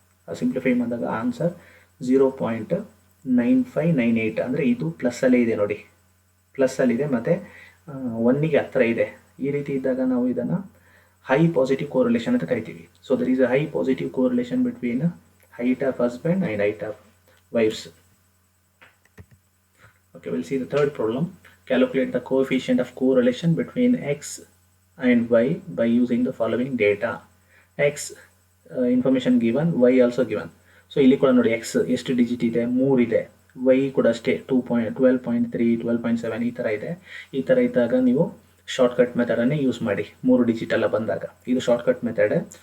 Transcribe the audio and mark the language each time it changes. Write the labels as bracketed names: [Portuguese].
[Kannada] Simplify ಮಾಡಿದಾಗ answer 0.9598. ಅಂದರೆ ಇದು ಪ್ಲಸ್ಸಲ್ಲೇ ಇದೆ ನೋಡಿ, ಪ್ಲಸ್ಸಲ್ಲಿದೆ ಮತ್ತು 1ಗೆ ಹತ್ತಿರ ಇದೆ. ಈ ರೀತಿ ಇದ್ದಾಗ ನಾವು ಇದನ್ನು ಹೈ ಪಾಸಿಟಿವ್ ಕೋರಿಲೇಷನ್ ಅಂತ ಕರಿತೀವಿ. [English] So there is a high positive correlation between height of husband and height of wives. Okay, we'll see the third problem. Calculate the coefficient of correlation between x and y by using the following data. X information given, y also given. [Kannada] So ಇಲ್ಲಿ ಕೂಡ ನೋಡಿ, X ಎಷ್ಟು digit ಇದೆ, 3 ಇದೆ. Y ಕೂಡ ಅಷ್ಟೇ 12.3 12.7 ಈ ಥರ ಇದೆ. ಈ ಥರ ಇದ್ದಾಗ ನೀವು ಶಾರ್ಟ್ಕಟ್ ಮೆಥಡನ್ನೇ ಯೂಸ್ ಮಾಡಿ, 3 ಡಿಜಿಟ್ ಎಲ್ಲ ಬಂದಾಗ. ಇದು ಶಾರ್ಟ್ಕಟ್ ಮೆಥಡ್.